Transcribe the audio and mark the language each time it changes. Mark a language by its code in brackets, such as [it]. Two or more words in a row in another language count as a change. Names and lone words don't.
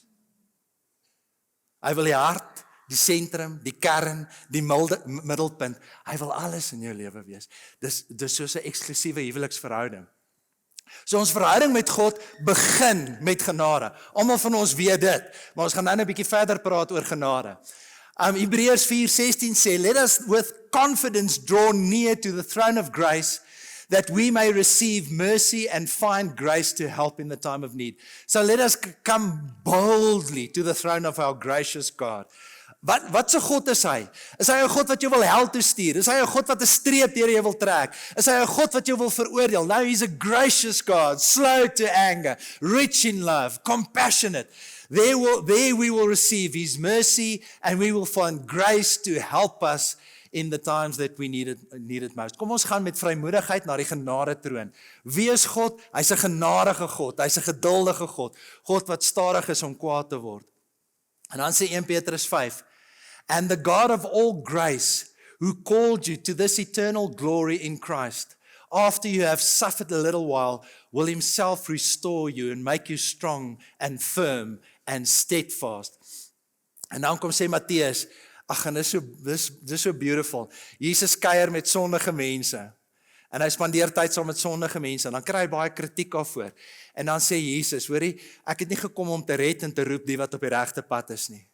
[af] Hy wil die hart, die sentrum, die kern, die middelpunt. Hy wil alles in jou lewe wees. Dis soos 'n eksklusiewe huweliksverhouding. So ons verhouding met God begin met genade. Almal van ons weet dit, maar ons gaan nou 'n bietjie verder praat oor genade. Hebreërs 4:16 sê, [en] let us with confidence draw near to the throne of grace, that we may receive mercy and find grace to help in the time of need. So let us come boldly to the throne of our gracious God. [af] Wat se God is hy? Is hy 'n God wat jou wil hel toe stuur? Is hy 'n God wat 'n streep deur jou wil trek? Is hy 'n God wat jou wil veroordeel? [en] No, he's a gracious God, slow to anger, rich in love, compassionate. There we will receive his mercy and we will find grace to help us in the times that we need it most. [af] Kom ons gaan met vrymoedigheid na die genade troon. Wie is God? Hy's 'n genadige God, hy's 'n geduldige God, God wat stadig is om kwaad te word. En dan sê 1 Petrus 5, [en] and the God of all grace, who called you to this eternal glory in Christ, after you have suffered a little while, will himself restore you and make you strong and firm and steadfast. [af] En dan kom sê Matteus, Ag, en dis so beautiful. Jesus kuier met sondige mense. En hy spandeer tyd saam met sondige mense, en dan kry hy baie kritiek daarvoor. En dan sê Jesus, hoorie, ek het nie gekom om te red en te roep die wat op die regte pad is nie.